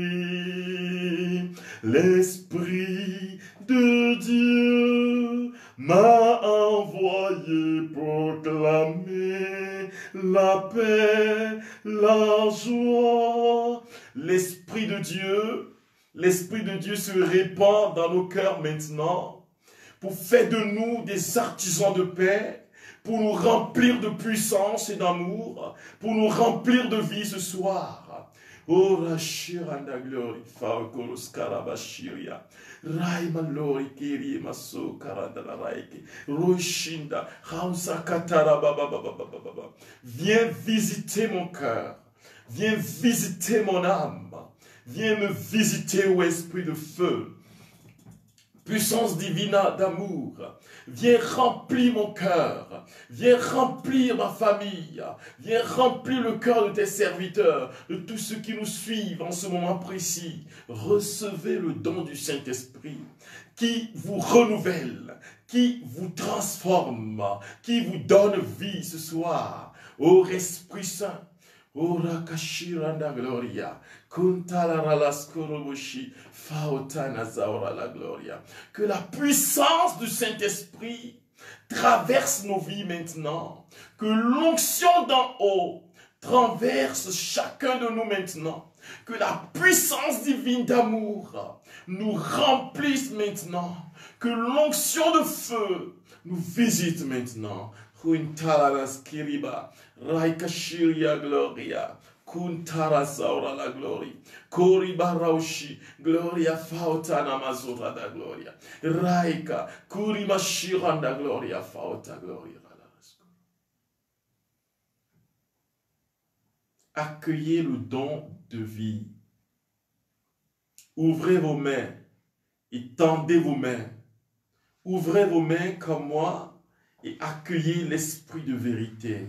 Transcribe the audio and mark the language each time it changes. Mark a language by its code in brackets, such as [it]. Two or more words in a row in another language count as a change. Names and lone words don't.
[fr] L'Esprit de Dieu m'a envoyé proclamer la paix, la joie. L'Esprit de Dieu se répand dans nos cœurs maintenant pour faire de nous des artisans de paix, pour nous remplir de puissance et d'amour, pour nous remplir de vie ce soir. Oh, Rashiranda Glory, Faokoros Karabashiria, Raima Lori Kiri Maso Karandala Raiki, Roshinda, Hamsa Katara Baba. Viens visiter mon cœur, viens visiter mon âme, viens me visiter, ô esprit de feu. Puissance divine d'amour, viens remplir mon cœur, viens remplir ma famille, viens remplir le cœur de tes serviteurs, de tous ceux qui nous suivent en ce moment précis. Recevez le don du Saint-Esprit qui vous renouvelle, qui vous transforme, qui vous donne vie ce soir. Ô Esprit Saint, Ora Kashiranda Gloria, Kuntalara la Skoroboshi, Faotana Zaora la Gloria. Que la puissance du Saint-Esprit traverse nos vies maintenant. Que l'onction d'en haut traverse chacun de nous maintenant. Que la puissance divine d'amour nous remplisse maintenant. Que l'onction de feu nous visite maintenant. Kuntalaras Kiriba, Raikashiria Gloria, Kuntara Saura la Gloria, Koriba Raushi, Gloria Fautana Mazura da Gloria, Raika, Kurima Shiranda Gloria Fauta Gloria. Accueillez le don de vie. Ouvrez vos mains et tendez vos mains. Ouvrez vos mains comme moi et accueillez l'esprit de vérité.